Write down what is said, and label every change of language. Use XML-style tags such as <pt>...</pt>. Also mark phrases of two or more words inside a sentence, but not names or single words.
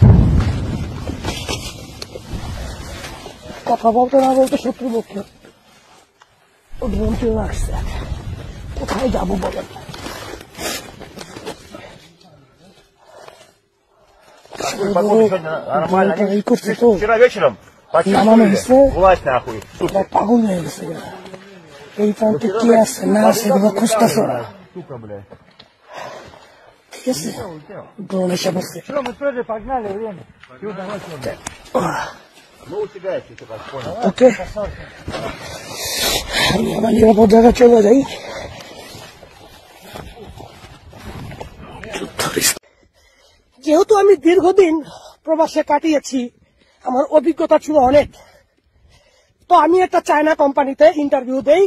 <bn>কথা বলতে না বলতে শত্রু পক্ষে ড্রোন চলে আসছে। কোথায় যাবো বলেন? এই করছে তো,</bn> <ru>Вчера вечером</ru> <bn>নামানো হয়েছে,</bn> <ru>власть нахуй.</ru> <bn>পাগল হয়ে গেছে। এই প্রান্তে কি আছে না আছে এগুলো খুঁজতেছে ওরা।</bn> <ru>Сука, блядь.</ru> <bn>ঠিক আছে, ড্রোন এসে পড়ছে।</bn> <ru>Ну, у тебя есть, ты так понял.</ru> <bn>ওকে, আমি আমার নিরাপদ জায়গায় চলে যাই। যেহেতু আমি দীর্ঘদিন প্রবাসে কাটিয়েছি, আমার অভিজ্ঞতা ছিল অনেক, তো আমি একটা চায়না কোম্পানিতে ইন্টারভিউ দেই।</bn>